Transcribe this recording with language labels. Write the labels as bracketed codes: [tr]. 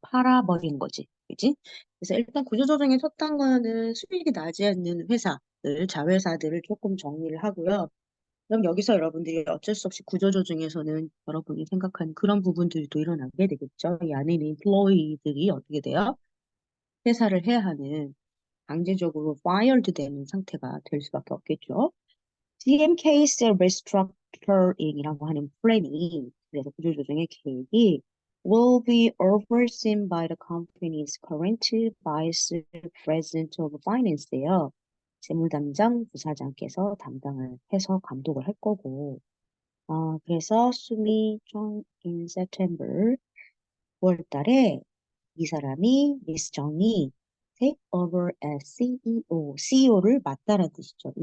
[ko] 팔아버린 거지, 그지? 그래서 일단 구조조정에 섰던 거는 수익이 나지 않는 회사들, 자회사들을 조금 정리를 하고요. 그럼 여기서 여러분들이 어쩔 수 없이 구조조정에서는 여러분이 생각하는 그런 부분들도 일어나게 되겠죠. 이 안에는 employee들이 어떻게 돼요? 회사를 해야 하는 강제적으로 fired 되는 상태가 될 수밖에 없겠죠. [en] GMK's restructuring이라고 [ko] 하는 플랜이 그래서 구조조정의 계획이 [en] will be overseen by the company's current vice president of finance예요. [ko] 재무담당 부사장께서 담당을 해서 감독을 할 거고, 그래서 수미 정 in September 9월 달에 이 사람이 미스 정이 [en] take over as CEO [ko] 를 맡다라는 뜻이죠.